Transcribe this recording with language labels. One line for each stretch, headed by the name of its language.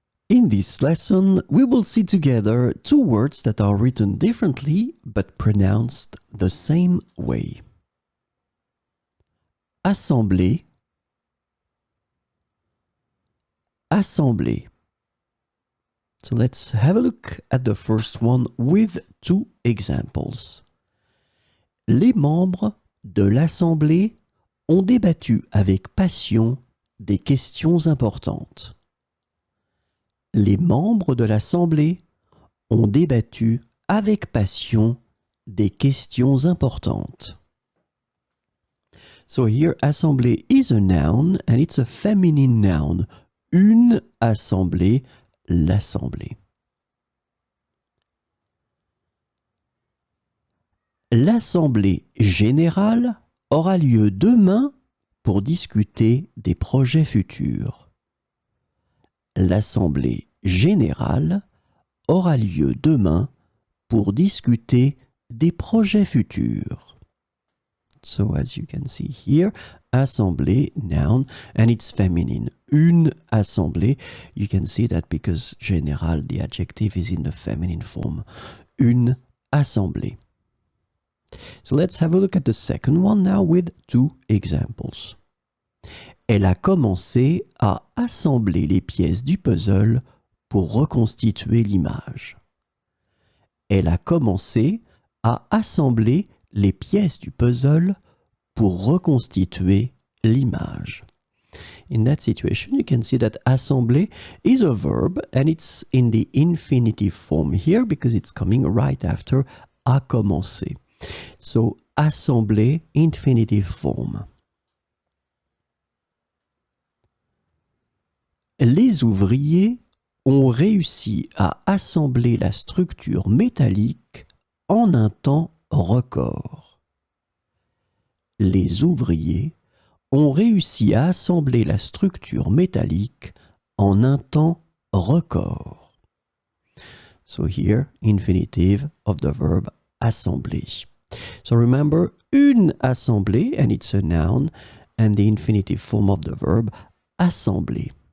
English: In this lesson, we will see together two words that are written differently but pronounced the same way. Assembler, assembler. So let's have a look at the first one with two examples.
French: Les membres de l'Assemblée ont débattu avec passion des questions importantes. Les membres de l'Assemblée ont débattu avec passion des questions importantes.
English: So here, assemblée is a noun and it's a feminine noun.
French: Une assemblée, l'assemblée. L'assemblée générale aura lieu demain pour discuter des projets futurs. L'assemblée générale aura lieu demain pour discuter des projets futurs.
English: So as you can see here, assemblée, noun, and it's feminine. Une assemblée. You can see that because général, the adjective is in the feminine form. Une assemblée. So let's have a look at the second one now with two examples.
French: Elle a commencé à assembler les pièces du puzzle pour reconstituer l'image. Elle a commencé à assembler les pièces du puzzle pour reconstituer l'image.
English: In that situation, you can see that assembler is a verb and it's in the infinitive form here because it's coming right after a commencé. So, assembler, infinitive form.
French: Les ouvriers ont réussi à assembler la structure métallique en un temps record. Les ouvriers ont réussi à assembler la structure métallique en un temps record.
English: So here, infinitive of the verb assembler. So remember, une assemblée, and it's a noun, and the infinitive form of the verb assembler.